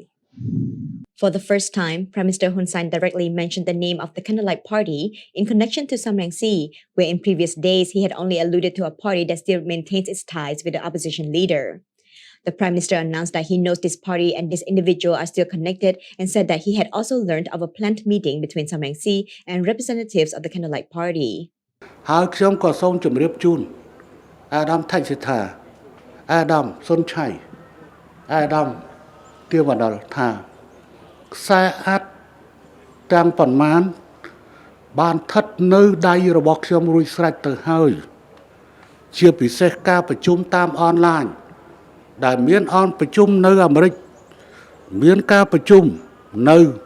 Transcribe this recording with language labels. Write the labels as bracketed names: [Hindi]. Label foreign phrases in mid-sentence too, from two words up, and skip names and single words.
[English] For the first time, Prime Minister Hun Sen directly mentioned the name of the Candlelight Party in connection to Sam Rainsy, where in previous days he had only alluded to a party that still maintains its ties with the opposition leader. The Prime Minister announced that he knows this party and this individual are still connected and said that he had also learned of a planned meeting between Sam Rainsy and representatives of the Candlelight Party. [Khmer] ហើយខ្ញុំក៏សូមជម្រាបជូនអាដាមថៃសិដ្ឋាអាដាមសុនឆៃអាដាមទាវណ្ឌលថាខ្សែអាចទាំងប៉ុន្មានបានស្ថិតនៅដៃរបស់ខ្ញុំរួចស្រេចទៅហើយជាពិសេសការប្រជុំតាមអនឡាញដែលមានអនប្រជុំនៅអាមេរិកមានការប្រជុំនៅ